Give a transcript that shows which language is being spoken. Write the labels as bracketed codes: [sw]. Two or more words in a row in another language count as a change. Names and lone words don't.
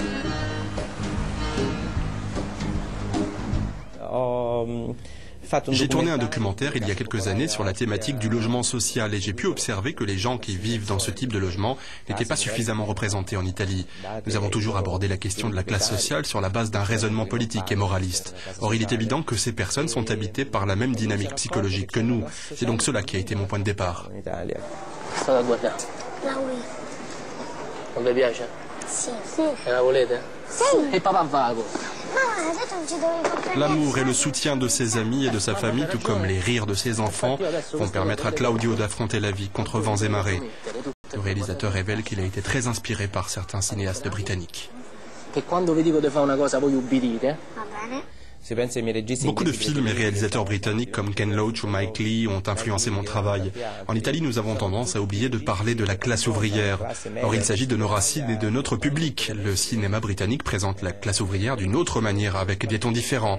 [fr] J'ai tourné un documentaire il y a quelques années sur la thématique du logement social et j'ai pu observer que les gens qui vivent dans ce type de logement n'étaient pas suffisamment représentés en Italie. Nous avons toujours abordé la question de la classe sociale sur la base d'un raisonnement politique et moraliste. Or, il est évident que ces personnes sont habitées par la même dynamique psychologique que nous. C'est donc cela qui a été mon point de départ. Ah oui. [it] Non vi piace? Sì. E la volete? Sì. E papà vago. [fr] L'amour et le soutien de ses amis et de sa famille, tout comme les rires de ses enfants, vont permettre à Claudio d'affronter la vie contre vents et marées. Le réalisateur révèle qu'il a été très inspiré par certains cinéastes britanniques. [it] Che quando vi dico di fare una cosa voi ubbidite? Va bene. [fr] Beaucoup de films et réalisateurs britanniques comme Ken Loach ou Mike Leigh ont influencé mon travail. En Italie, nous avons tendance à oublier de parler de la classe ouvrière. Or, il s'agit de nos racines et de notre public. Le cinéma britannique présente la classe ouvrière d'une autre manière, avec des tons différents.